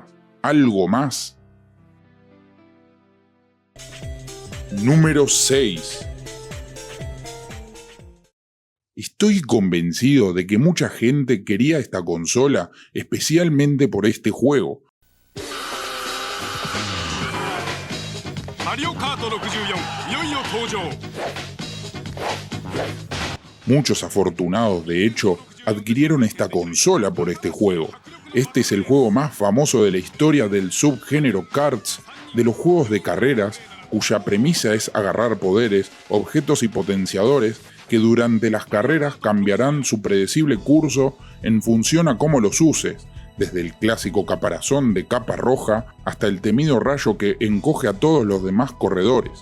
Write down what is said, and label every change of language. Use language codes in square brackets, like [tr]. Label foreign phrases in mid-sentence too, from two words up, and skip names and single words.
[es] Algo más. Número 6. Estoy convencido de que mucha gente quería esta consola especialmente por este juego. [ja] Mario Kart 64 いよいよ登場。 [es] Muchos afortunados, de hecho, adquirieron esta consola por este juego. Este es el juego más famoso de la historia del subgénero karts, de los juegos de carreras, cuya premisa es agarrar poderes, objetos y potenciadores que durante las carreras cambiarán su predecible curso en función a cómo los uses, desde el clásico caparazón de capa roja hasta el temido rayo que encoge a todos los demás corredores.